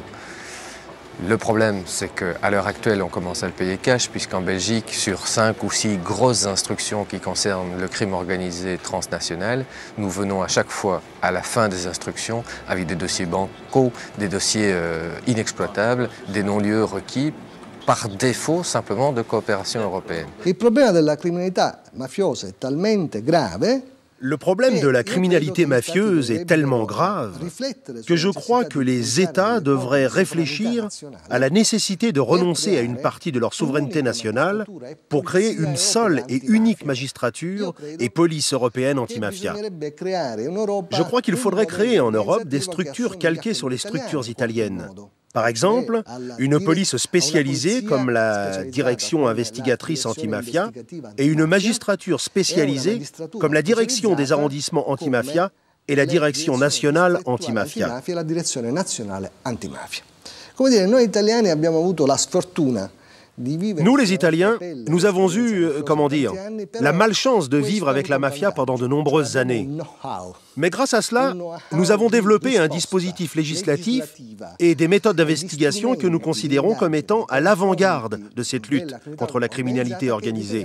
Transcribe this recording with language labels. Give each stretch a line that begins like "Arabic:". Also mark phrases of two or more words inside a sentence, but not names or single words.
French: Le problème, c'est qu'à l'heure actuelle, on commence à le payer cash, puisqu'en Belgique, sur 5 ou 6 grosses instructions qui concernent le crime organisé transnational, nous venons à chaque fois à la fin des instructions avec des dossiers bancaux, des dossiers inexploitables, des non-lieux requis par défaut simplement de coopération européenne.
Italian: Il problema della criminalità mafiosa è talmente grave.
French: Le problème de la criminalité mafieuse est tellement grave que je crois que les États devraient réfléchir à la nécessité de renoncer à une partie de leur souveraineté nationale pour créer une seule et unique magistrature et police européenne antimafia. Je crois qu'il faudrait créer en Europe des structures calquées sur les structures italiennes. Par exemple, une police spécialisée comme la direction investigatrice antimafia et une magistrature spécialisée comme la direction des arrondissements antimafia et la direction nationale antimafia.
Italian: Come dire, noi italiani abbiamo avuto la sfortuna.
French: Nous, les Italiens, nous avons eu, comment dire, la malchance de vivre avec la mafia pendant de nombreuses années. Mais grâce à cela, nous avons développé un dispositif législatif et des méthodes d'investigation que nous considérons comme étant à l'avant-garde de cette lutte contre la criminalité organisée.